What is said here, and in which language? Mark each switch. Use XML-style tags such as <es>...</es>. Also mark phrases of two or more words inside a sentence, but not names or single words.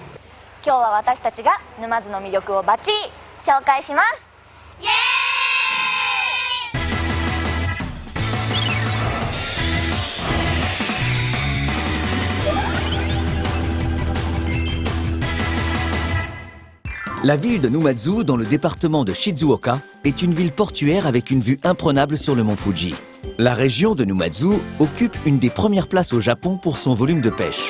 <ja>今日は私たちが沼津の魅力をバッチリ紹介します。イエ</ja> <fr>ーイ。La ville de Numazu, dans le département de Shizuoka, est une ville portuaire avec une vue imprenable sur le mont Fuji. La région de Numazu occupe une des premières places au Japon pour son volume de pêche.</fr>